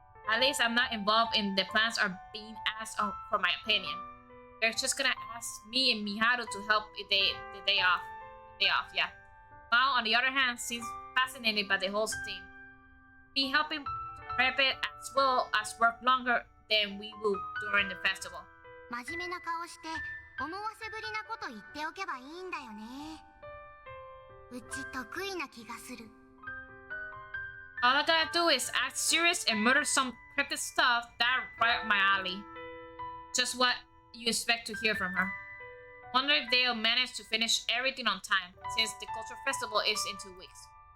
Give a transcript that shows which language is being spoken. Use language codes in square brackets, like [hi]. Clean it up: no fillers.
[en] At least I'm not involved in the plans or being asked for my opinion. They're just gonna ask me and Miharu to help the day off. Yeah. Mao, on the other hand, seems fascinated by the whole thing. Be helping prep it as well as work longer than we will during the festival. [ja] 真面目な顔して思わせぶりなこと言っておけばいいんだよね。うち得意な気がする。 [en] All I gotta do is act serious and murder some cryptic stuff that right up my alley. Just what you expect to hear from her. Wonder if they'll manage to finish everything on time, since the culture festival is in 2 weeks.